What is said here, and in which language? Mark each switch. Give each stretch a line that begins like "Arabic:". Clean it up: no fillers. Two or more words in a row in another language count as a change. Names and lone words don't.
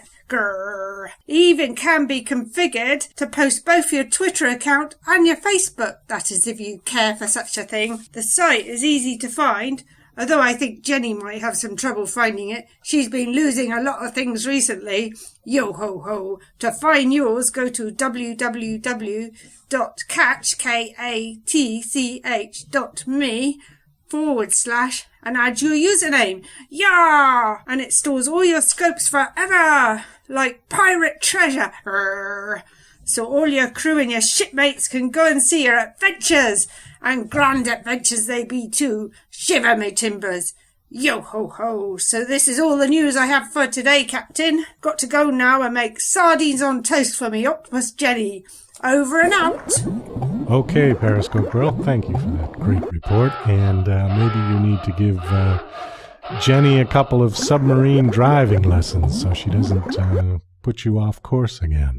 English: Grrr. Even can be configured to post both your Twitter account and your Facebook. That is, if you care for such a thing. The site is easy to find, although I think Jenny might have some trouble finding it. She's been losing a lot of things recently. Yo ho ho. To find yours, go to www.catch.me and add your username. Yeah! And it stores all your scopes forever, like pirate treasure. so all your crew and your shipmates can go and see your adventures, and grand adventures they be too. Shiver me timbers. Yo ho ho, so this is all the news I have for today, Captain. Got to go now and make sardines on toast for me octopus Jenny. Over and out. Okay, Periscope Girl, thank you for that great report. And maybe you need to give Jenny a couple of submarine driving lessons so she doesn't put you off course again.